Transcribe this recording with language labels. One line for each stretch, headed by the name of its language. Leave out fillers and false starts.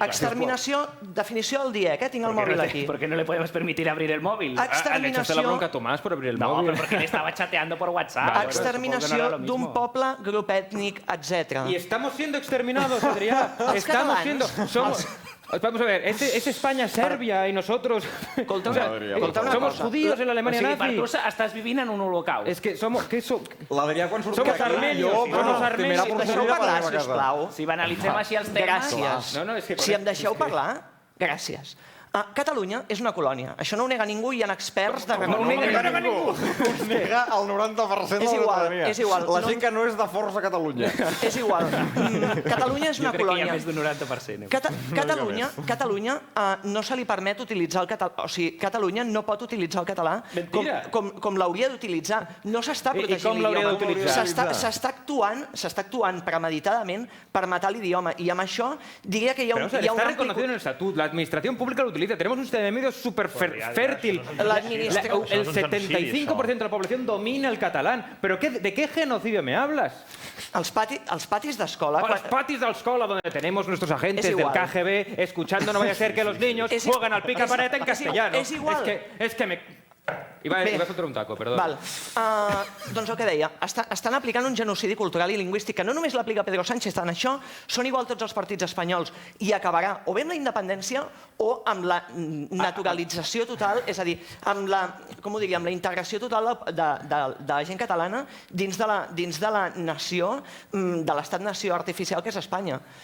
Catalan: Exterminació, definició del DIEC, tinc el mòbil aquí.
Spanish: ¿Por qué no le podemos permitir abrir el móvil? Le echaste la bronca a Tomás por abrir el móvil. No, pero porque le estaba chateando por WhatsApp.
Catalan: Exterminació d'un poble, grup ètnic, etc.
Spanish: Y estamos siendo exterminados, Adrià. Vamos a ver, es España, Serbia y nosotros somos judíos en la Alemania nazi.
Catalan: Per tu estàs vivint en un holocaust.
Spanish: Es que somos
Catalan: L'Adrià quan surt
Spanish: somos armenios.
Catalan: Deixeu parlar, sisplau. Si banalitzem així els temes... Gràcies. Si em deixeu parlar, gràcies. Catalunya és una colònia. Això no ho nega ningú, hi ha experts de renom. No ho nega ningú. Ho nega el 90% de la ciutadania. És igual. La gent que no és de força a Catalunya. És igual. Catalunya és una colònia. Jo crec que hi ha més d'un 90%. Catalunya no se li permet utilitzar el català. O sigui, Catalunya no pot utilitzar el català com l'hauria d'utilitzar. No s'està protegint l'idioma. S'està actuant premeditadament per matar l'idioma. I amb això diria que hi ha un...
Spanish: Está reconocido en el Estatut. La administración pública lo utiliza. Tenemos un sistema de medios súper fértil. El 75% de la población domina el catalán. ¿Pero de qué genocidio me hablas?
Catalan: Els patis d'escola...
Spanish: Los patis de la escuela donde tenemos nuestros agentes del KGB escuchando no vaya a ser que los niños juegan al pica-pareta en castellano.
Catalan: És igual.
Spanish: Es que me... Iba a
Catalan: fotre un taco, perdó. Doncs el que deia, estan aplicant un genocidi cultural i lingüístic que no només l'aplica Pedro Sánchez, en això són igual tots els partits espanyols i acabarà o bé amb la independència o amb la naturalització total, és a dir, amb la integració total de la gent catalana dins de la nació, de l'estat-nació artificial que és Espanya.